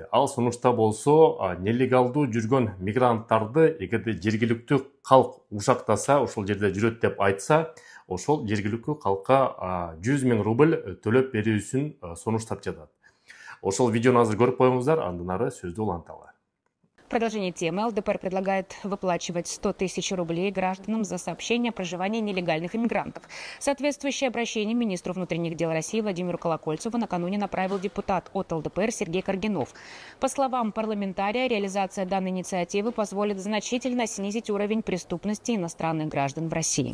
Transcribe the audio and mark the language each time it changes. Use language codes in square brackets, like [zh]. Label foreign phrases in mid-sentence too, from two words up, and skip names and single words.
[ky] Ал сунушта болсо нелегалдуу жүргөн мигранттарды эгерде жергиликтүү калк ушактаса, ошол жерде жүрөт деп айтса, ошол жергиликтүү калкка 100 000 рубль төлөп берүүсүн сунуштап жатат. Ошол видеону азыр көрүп коюңуздар, андан ары сөздү уланталы. [ru] В продолжение темы ЛДПР предлагает выплачивать 100 000 рублей гражданам за сообщение о проживании нелегальных иммигрантов. Соответствующее обращение министру внутренних дел России Владимиру Колокольцеву накануне направил депутат от ЛДПР Сергей Каргинов. По словам парламентария, реализация данной инициативы позволит значительно снизить уровень преступности иностранных граждан в России.